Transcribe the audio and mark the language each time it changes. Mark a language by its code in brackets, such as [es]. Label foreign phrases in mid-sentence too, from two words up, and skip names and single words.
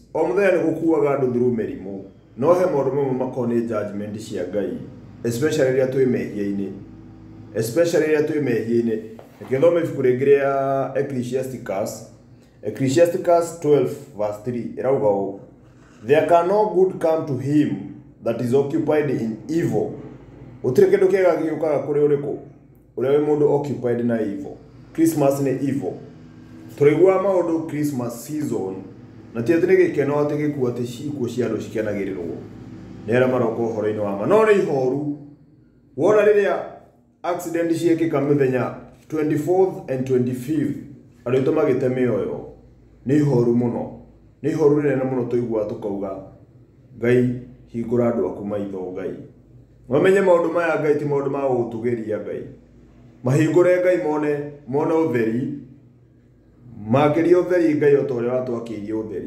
[ki] O mũthenya nĩ gũkuaga andũ through mĩrimũ. No he maũndũ mamwe makoniĩ judgment cia Ngai, especially rĩrĩa twĩ mehia-inĩ. Especially rĩrĩa twĩ mehia-inĩ. Ngĩthoma ibuku rĩngĩ rĩa Ecclesiasticus 12 verse 3 ĩrauga ũũ: [en] There can no good come to him that is occupied in evil. [ki] Gũtirĩ kĩndũ kĩega gĩũkaga kũrĩ ũrĩkũ? Ũrĩa wĩ mũndũ occupied na evil. Christmas nĩ evil. Tũrĩgua maũndũ [en] Christmas season [ki] na ti atĩ nĩ gĩkeno atĩ gĩkuũ atĩ cikuũ cia andũ cikenagĩrĩrwo nĩ arĩa maroka ũhoro-inĩ wa ma, no nĩ ihoru. Wona rĩrĩa accident ciekĩka mĩthenya 24th and 25th andũ aitũ magĩte mĩoyo, nĩ ihoru mũno, nĩ ihoru rĩnene mũno. Tũiguaga tũkauga Ngai hingũra andũ aku maitho. Ngai mamenye maũndũ maya Ngai ti maũndũ ma gũtũgeria. Ngai mahingũre, Ngai mone ũtheri, makĩrie ũtheri Ngai o ta ũrĩa watwakĩirie ũtheri.